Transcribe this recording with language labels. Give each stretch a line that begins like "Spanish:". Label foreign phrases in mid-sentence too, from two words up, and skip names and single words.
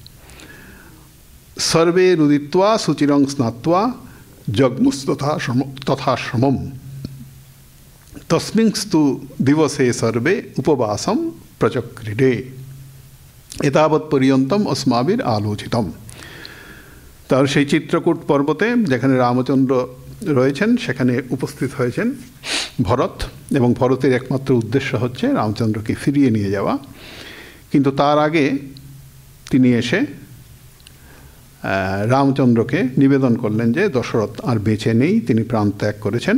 Sanskrit: सर्वे रुदित्वा शुचिरं स्नात्वा जग्मुस्तथा श्रमम् तस्मिंस्तु दिवसे सर्वे उपवासं प्रचक्रिरे एतावत्पर्यन्तम् अस्माभिः आलोचितम्।
Bangla: তার সেই চিত্রকূট পর্বতে যেখানে রামচন্দ্র রয়েছেন সেখানে উপস্থিত হয়েছেন ভরত, এবং ভরতের একমাত্র উদ্দেশ্য হচ্ছে রামচন্দ্রকে ফিরিয়ে নিয়ে যাওয়া। কিন্তু তার আগে তিনি এসে রামচন্দ্রকে নিবেদন করলেন যে দশরথ আর বেঁচে নেই, তিনি প্রাণ ত্যাগ করেছেন।